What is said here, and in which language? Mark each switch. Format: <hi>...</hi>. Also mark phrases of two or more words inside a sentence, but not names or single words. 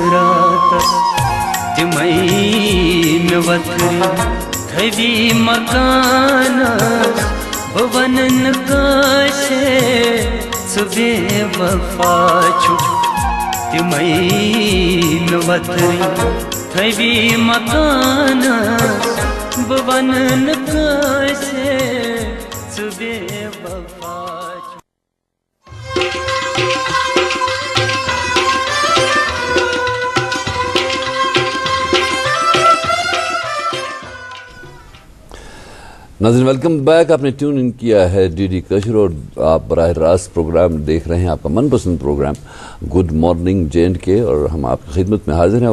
<ks>راتَس تِمَے مےٚ وَتھرِ تھٔوی مکانَس بہٕ وَنہٕ نہٕ کٲنٛسے ژٕ بے وفا چھُکھ تِمَے مےٚ وَتھرِ تھٔوی مکانَس بہٕ وَنہٕ نہٕ کٲنٛسے ژٕ بے وفا چھُکھ</ks> <en>ناظرین welcome back.</en> <ur>آپ نے</ur> <en>tune in</en> <ur>کیا ہے ڈی ڈی کشر اور آپ براہ راست پروگرام دیکھ رہے ہیں، آپ کا من پسند پروگرام گڈ مارننگ JNK، اور ہم آپ کی خدمت میں حاضر ہیں.</ur>